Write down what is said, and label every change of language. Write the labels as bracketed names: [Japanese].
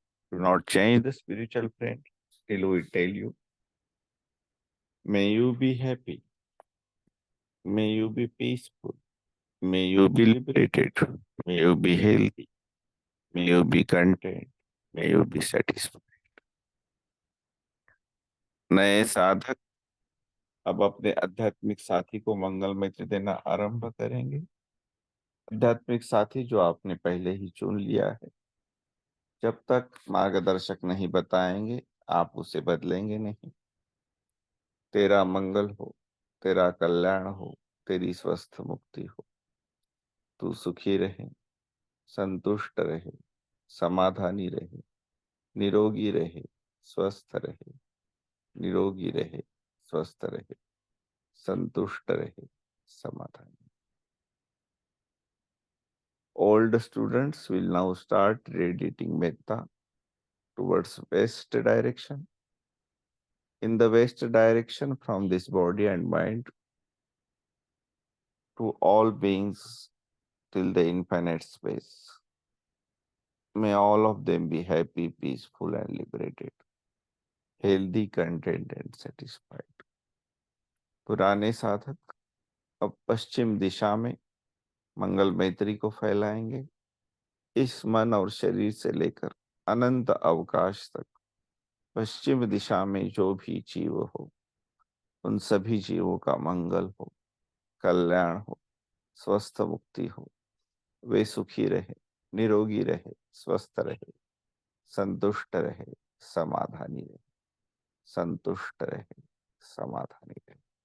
[English] Do not change the spiritual friend. Still, we tell you, may you be happy, may you be peaceful, may you be liberated, may you be healthy, may you be content, may you be satisfied. [Hindi] नए साधक अब अपने आध्यात्मिक साथी को मंगल मित्र देना आरंभ करेंगे। आध्यात्मिक साथी जो आपने पहले ही चुन लिया है, जब तक मार्गदर्शक नहीं बताएंगे आप उसे बदलेंगे नहीं। तेरा मंगल हो, तेरा कल्याण हो, तेरी स्वस्थ मुक्ति हो। तू सुखी रहे, संतुष्ट रहे, समाधानी रहे, निरोगी रहे, स्वस्थ रहे, निरोगी रहे, स्वस्थ रहे, संतुष्ट रहे, समाधानी। [English] Old students will now start radiating metta towards west direction. In the west direction, from this body and mind to all beings till the infinite space. May all of them be happy, peaceful, and liberated, healthy, content, and satisfied. [Hindi] पुराने साधक अब पश्चिम दिशा में मंगल मैत्री को फैलाएंगे। इस मन और शरीर से लेकर अनंत अवकाश तक पश्चिम दिशा में जो भी जीव हो, उन सभी जीवों का मंगल हो, कल्याण हो, स्वस्थ मुक्ति हो, वे सुखी रहे, निरोगी रहे, स्वस्थ रहे, संतुष्ट रहे, समाधानी रहे, संतुष्ट रहे, समाधानी रहे।